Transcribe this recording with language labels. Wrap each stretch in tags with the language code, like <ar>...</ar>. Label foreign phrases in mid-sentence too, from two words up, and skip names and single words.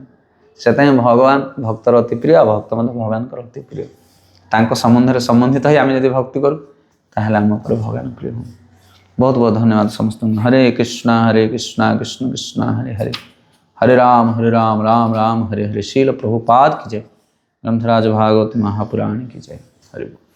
<or>ସେଥିପାଇଁ ଭଗବାନ ଭକ୍ତର ଅତି ପ୍ରିୟ, ଆଉ ଭକ୍ତ ମଧ୍ୟ ଭଗବାନଙ୍କର ଅତି ପ୍ରିୟ। ତାଙ୍କ ସମ୍ବନ୍ଧରେ ସମ୍ବନ୍ଧିତ ହୋଇ ଆମେ ଯଦି ଭକ୍ତି କରୁ ତାହେଲେ ଆମ ଉପରେ ଭଗବାନ ପ୍ରିୟ ହୁଅନ୍ତି। ବହୁତ ବହୁତ ଧନ୍ୟବାଦ ସମସ୍ତଙ୍କୁ।</or> <sa>ହରେ କୃଷ୍ଣ କୃଷ୍ଣ କୃଷ୍ଣ ହରେ ହରେ, ହରେ ରାମ ରାମ ରାମ ହରେ ହରେ।</sa> <hi>ଶ୍ରୀଲ ପ୍ରଭୁପାଦ की जय। ग्रंथराज भागवत महापुराण की जय। हरि।</hi>